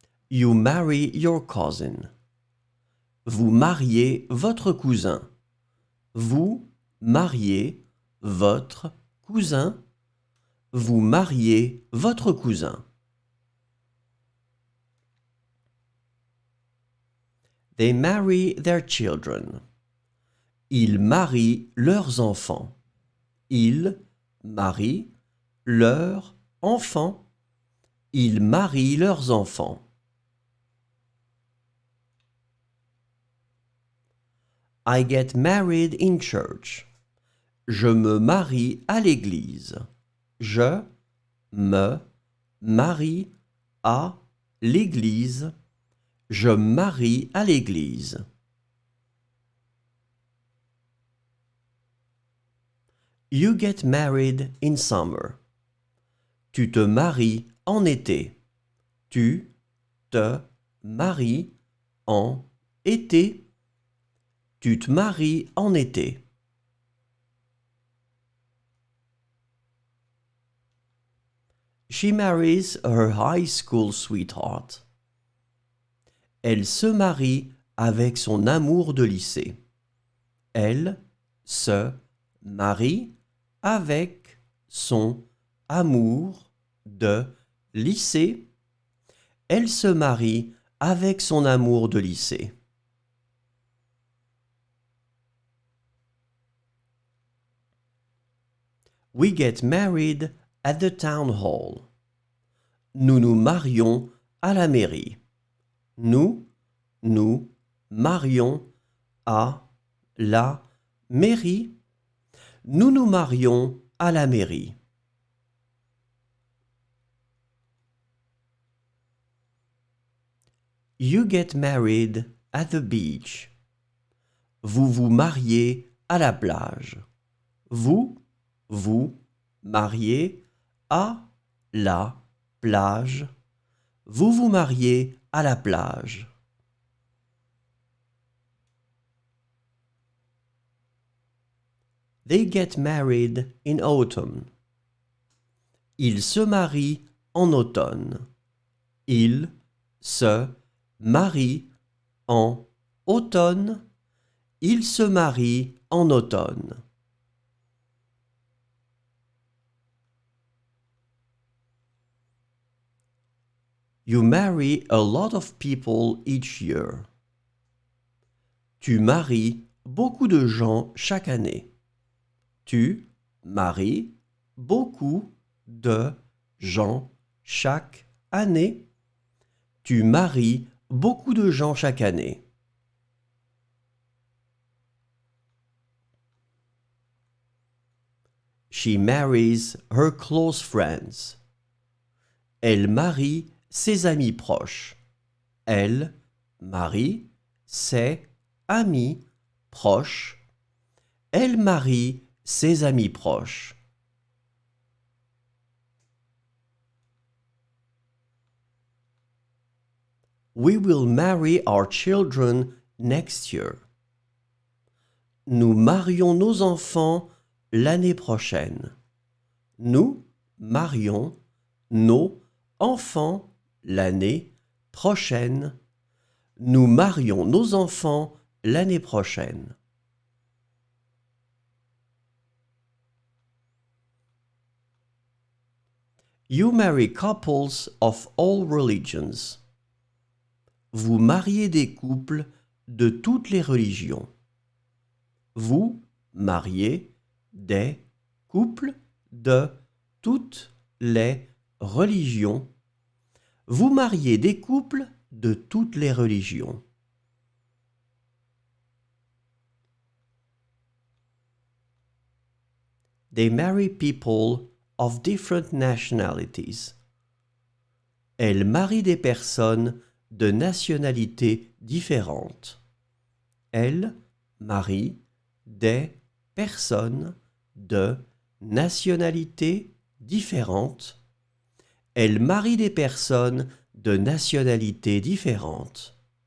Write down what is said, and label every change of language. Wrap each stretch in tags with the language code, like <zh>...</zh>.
<en>You marry your cousin.</en> <fr>Vous mariez votre cousin. Vous mariez votre cousin. Vous mariez votre cousin.</fr> <en>They marry their children.</en> <fr>Ils marient leurs enfants. Ils marient leurs enfants. Ils marient leurs enfants.</fr> <en>I get married in church.</en> <fr>Je me marie à l'église. Je me marie à l'église. Je marie à l'église.</fr> <en>You get married in summer.</en> <fr>Tu te maries en été. Tu te maries en été. Tu te maries en été.</fr> <en>She marries her high school sweetheart.</en> <fr>Elle se marie avec son amour de lycée. Elle se marie avec son amour de lycée. Elle se marie avec son amour de lycée.</fr> <en>We get married at the town hall.</en> <fr>Nous nous marions à la mairie. Nous nous marions à la mairie. Nous nous marions à la mairie.</fr> <en>You get married at the beach.</en> <fr>Vous vous mariez à la plage. Vous vous mariez à la plage. Vous vous mariez à la plage.</fr> <en>They get married in autumn.</en> <fr>Ils se marient en automne. Ils se marient en automne. Ils se marient en automne.</fr> <en>You marry a lot of people each year.</en> <fr>Tu maries beaucoup de gens chaque année. Tu maries beaucoup de gens chaque année. Tu maries beaucoup de gens chaque année.</fr> <en>She marries her close friends.</en> <fr>Elle marie ses amis proches. Elle marie ses amis proches. Elle marie ses amis proches.</fr> <en>We will marry our children next year.</en> <fr>Nous marions nos enfants l'année prochaine. Nous marions nos enfants l'année prochaine. Nous marions nos enfants l'année prochaine.</fr> <en>You marry couples of all religions.</en> <fr>Vous mariez des couples de toutes les religions. Vous mariez des couples de toutes les religions. Vous mariez des couples de toutes les religions.</fr> <en>They marry people of different nationalities.</en> <fr>Elle marie des personnes de nationalités différentes. Elle marie des personnes de nationalités différentes. Elle marie des personnes de nationalités différentes.</fr>